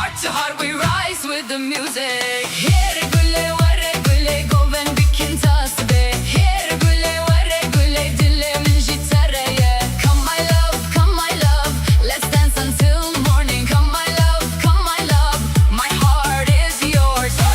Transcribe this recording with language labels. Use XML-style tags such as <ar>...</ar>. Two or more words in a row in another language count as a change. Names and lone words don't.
<en>heart, we rise with the music.</en> <ku>Here gülle vare gülle goven bikin tasbe. Here gülle vare gülle dilimin jitareye.</ku> <en>Come my love, let's dance until morning. Come my love, my heart is yours.</en>